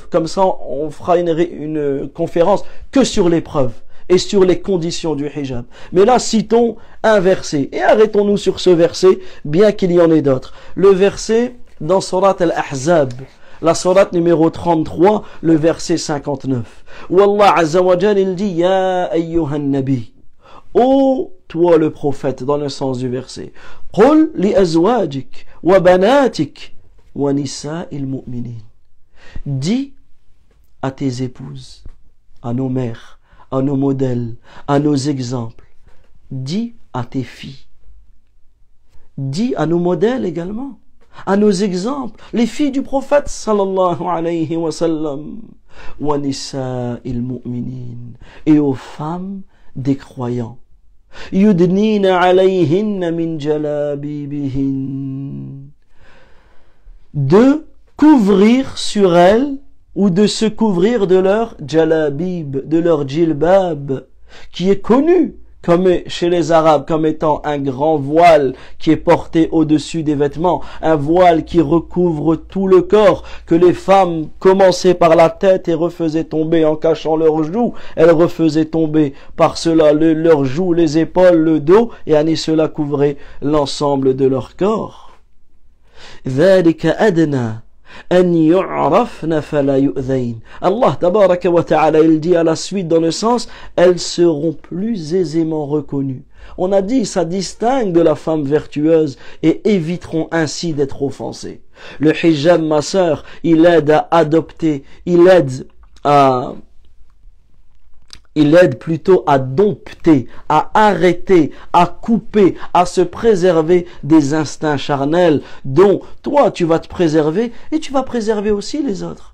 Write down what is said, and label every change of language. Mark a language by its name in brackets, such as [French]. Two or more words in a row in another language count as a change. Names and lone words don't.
[French] Comme ça, on fera une conférence que sur les preuves et sur les conditions du hijab. Mais là, citons un verset, et arrêtons-nous sur ce verset, bien qu'il y en ait d'autres. Le verset dans Surat Al-Ahzab, la sourate numéro 33, le verset 59. Où Allah [Arabic] Azza wa Jal, [French] il dit, [Arabic] Ya ayyuhan nabi, [French] ô toi le prophète, dans le sens du verset, [Arabic] Qul li azwajik wa banatik wa nisa'il mu'minin. [French] Dis à tes épouses, à nos mères, à nos modèles, à nos exemples, dis à tes filles, dis à nos modèles également, à nos exemples, les filles du prophète [Arabic] sallallahu alayhi wa sallam, wa nisa'il mu'minin, [French] et aux femmes des croyants, [Arabic] yudnina alayhinna min jalabibihin, [French] de couvrir sur elles ou de se couvrir de leur jalabib, de leur djilbab, qui est connu comme chez les Arabes comme étant un grand voile qui est porté au-dessus des vêtements, un voile qui recouvre tout le corps, que les femmes commençaient par la tête et refaisaient tomber en cachant leurs joues, elles refaisaient tomber par cela leurs joues, les épaules, le dos, et cela couvrait l'ensemble de leur corps. [Arabic] ذلك أدنى أن يعرفن فلا يؤذين. Allah tabaraka wa ta'ala, [French] il dit à la suite dans le sens, elles seront plus aisément reconnues. On a dit, ça distingue de la femme vertueuse et éviteront ainsi d'être offensées. Le hijab, ma sœur, il aide à adopter, il aide plutôt à dompter, à arrêter, à couper, à se préserver des instincts charnels dont toi tu vas te préserver et tu vas préserver aussi les autres.